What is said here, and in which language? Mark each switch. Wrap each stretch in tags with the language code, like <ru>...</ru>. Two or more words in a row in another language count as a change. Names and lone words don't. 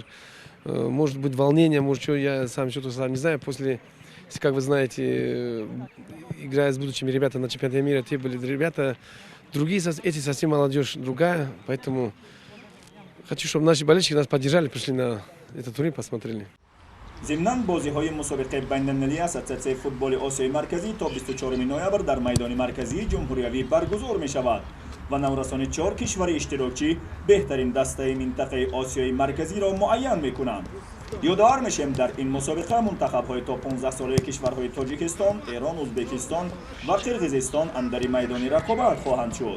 <ru>Может быть волнение, может что, я сам что-то сам не знаю. После, как вы знаете, играя с будущими ребятами на чемпионате мира, те были ребята, другие, эти совсем молодежь другая, поэтому хочу, чтобы наши болельщики нас поддержали, пришли на этот турнир, посмотрели.</ru> <tg>ضمناً بازی‌های مسابقه بین‌المللی اساسیاسیون فوتبال آسیای مرکزی تا 24 نوامبر در میدان مرکزی جمهوریوی برگزار می‌شود و نورسان 4 کشور اشتراکی بهترین دسته منطقه آسیای مرکزی را معین می‌کنند. یادآور میشیم در این مسابقه منتخب‌های تا 15 ساله کشورهای تاجیکستان، ایران، ازبکستان و قرقیزستان اندر میدان رقابت خواهند شد.</tg>